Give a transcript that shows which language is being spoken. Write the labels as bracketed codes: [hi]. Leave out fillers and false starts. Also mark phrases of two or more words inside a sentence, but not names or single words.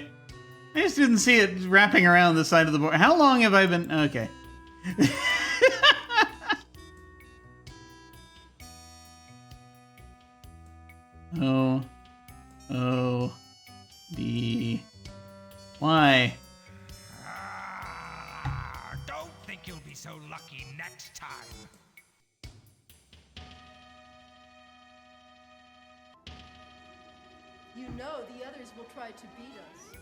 [en] I just didn't see it wrapping around the side of the board. How long have I been... Okay. O. O. D. Y. Don't think you'll be so lucky next time. You know the others will try to beat us.